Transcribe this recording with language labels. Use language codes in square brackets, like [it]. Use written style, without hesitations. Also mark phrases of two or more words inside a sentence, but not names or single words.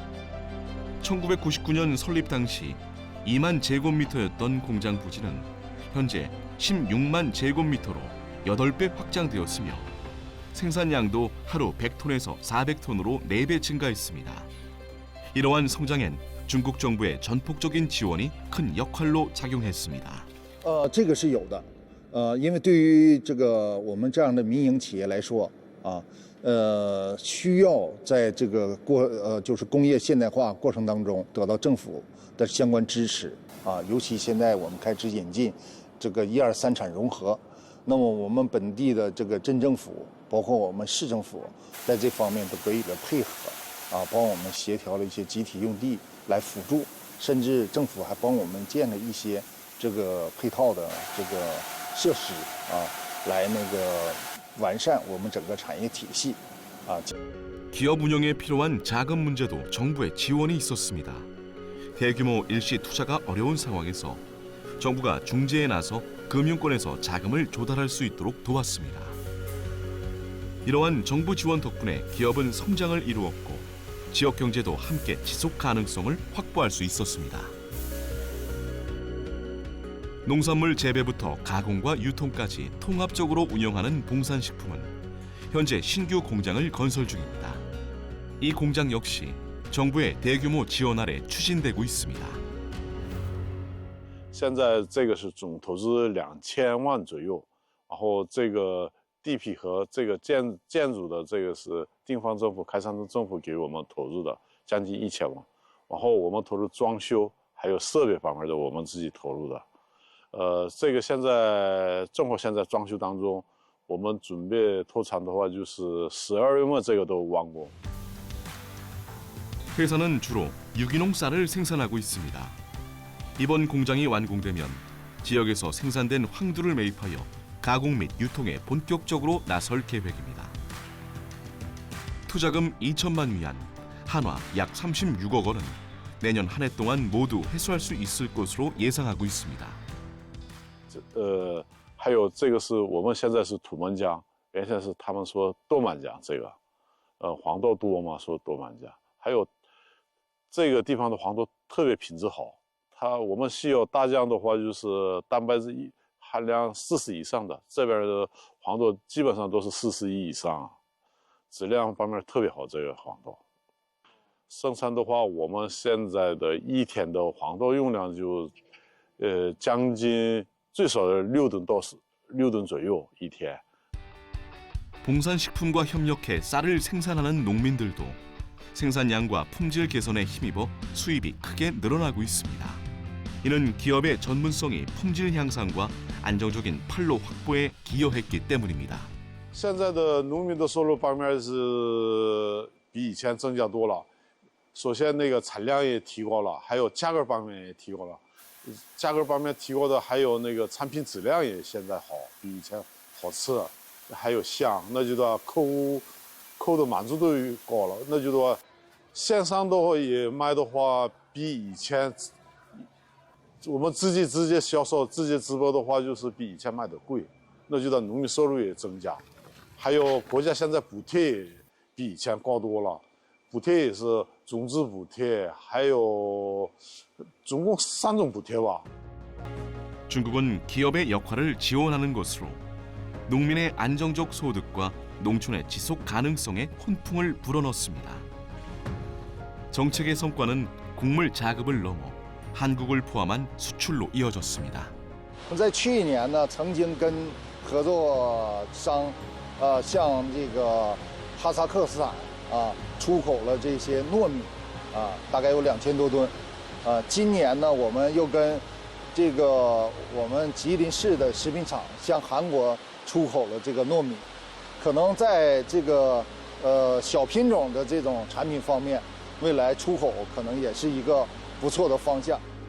[ko] 1999년 설립 당시 2만 제곱미터였던 공장 부지는 현재 16만 제곱미터로 8배 확장되었으며 생산량도 하루 100톤에서 400톤으로 4배 증가했습니다. 이러한 성장엔 중국 정부의 전폭적인 지원이 큰 역할로 작용했습니다. [zh] 这个是有的，因为对于这个我们这样的民营企业来说啊，需要在这个就是工业现代化过程当中得到政府的相关支持啊，尤其现在我们开始引进这个1、2、3产融合，那么我们本地的这个镇政府，包括我们市政府，在这方面都给予了配合啊，帮我们协调了一些集体用地来辅助，甚至政府还帮我们建了一些这个配套的这个设施啊，来那个完善我们整个产业体系啊。 [ko] 기업 운영에 필요한 자금 문제도 정부의 지원이 있었습니다. 대규모 일시 투자가 어려운 상황에서 정부가 중재에 나서 금융권에서 자금을 조달할 수 있도록 도왔습니다. 이러한 정부 지원 덕분에 기업은 성장을 이루었고 지역 경제도 함께 지속 가능성을 확보할 수 있었습니다. 농산물 재배부터 가공과 유통까지 통합적으로 운영하는 봉산식품은 현재 신규 공장을 건설 중입니다. 이 공장 역시 정부의 대규모 지원 아래 추진되고 있습니다. [zh] 现在这个是总投资2000万左右，然后这个地皮和这个建筑的这个是地方政府、开山镇政府给我们投入的，将近1000万，然后我们投入装修还有设备方面的我们自己投入的，这个现在正好现在装修当中，我们准备投产的话就是12月末这个都完工。 [ko] 회사는 주로 유기농 쌀을 생산하고 있습니다. 이번 공장이 완공되면 지역에서 생산된 황두를 매입하여 가공 및 유통에 본격적으로 나설 계획입니다. 투자금 2천만 위안, 한화 약 36억 원은 내년 한 해 동안 모두 회수할 수 있을 것으로 예상하고 있습니다. [zh] 还有这个是我们现在是土门浆，原先是他们说豆满浆，这个，黄豆多嘛，说豆满浆，还有这个地方的黄豆特别品质好，我们需要大浆的话就是蛋白质含量40以上的，这边的黄豆基本上都是41以上，质量方面特别好，这个黄豆。生产的话，我们现在的一天的黄豆用量就，将近最少的6吨到6吨左右一天。 [ko] 봉산식품과 협력해 쌀을 생산하는 농민들도 생산량과 품질 개선에 힘입어 수입이 크게 늘어나고 있습니다. 이는 기업의 전문성이 품질 향상과 안정적인 판로 확보에 기여했기 때문입니다. [zh] 现在的农民的收入方面是比以前增加多了。首先，那个产量也提高了，还有价格方面也提高了。价格方面提高的，还有那个产品质量也现在好，比以前好吃，还有香，那就说客户的满足度也高了。那就说线上的话也卖的话，比以前我们自己直接销售、直接直播的话，就是比以前卖的贵。那就说农民收入也增加，还有国家现在补贴也比以前高多了。补贴也是种子补贴，还有总共3种补贴吧。 [ko] 중국은 기업의 역할을 지원하는 것으로 농민의 안정적 소득과 농촌의 지속 가능성에 훈풍을 불어넣습니다. 정책의 성과는 곡물 자급을 넘어 한국을 포함한 수출로 이어졌습니다. [zh] 在去年呢，曾经跟合作商，像这个哈萨克斯坦出口了这些糯米，大概有2000多吨。今年呢，我们又跟这个我们吉林市的食品厂向韩国出口了这个糯米，可能在这个小品种的这种产品方面，未来出口可能也是一个不错的方向。